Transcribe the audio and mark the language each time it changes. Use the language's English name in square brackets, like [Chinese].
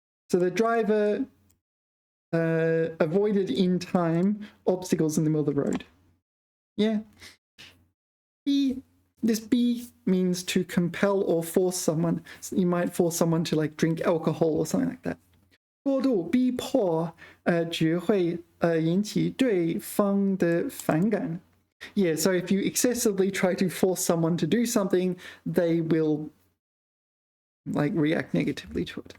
[English] So the driver avoided in time obstacles in the middle of the road. Yeah. B. This B means to compel or force someone. So you might force someone to like drink alcohol or something like that. [Chinese] 过度逼迫只会引起对方的反感. [English] Yeah, so if you excessively try to force someone to do something, they will like react negatively to it.